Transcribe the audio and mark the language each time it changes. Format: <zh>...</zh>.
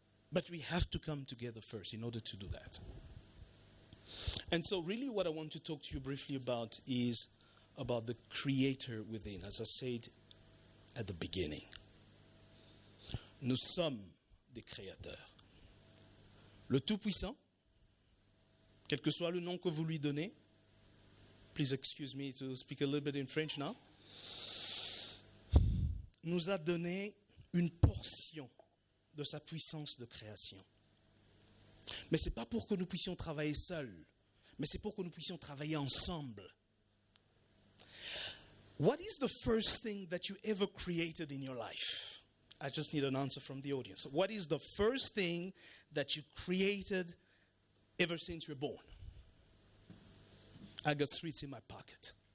<en>But we have to come together first in order to do that. And so really what I want to talk to you briefly about is about the creator within, as I said at the beginning.</en> <fr>Nous sommes des créateurs. Le Tout-Puissant, quel que soit le nom que vous lui donnez,</fr> <en>please excuse me to speak a little bit in French now,</en> <fr>nous a donné une portion de sa puissance de création. Mais ce n'est pas pour que nous puissions travailler seuls, mais c'est pour que nous puissions travailler ensemble.</fr> <en>What is the first thing that you ever created in your life? I just need an answer from the audience. What is the first thing that you created ever since you were born? I got sweets in my pocket.</en>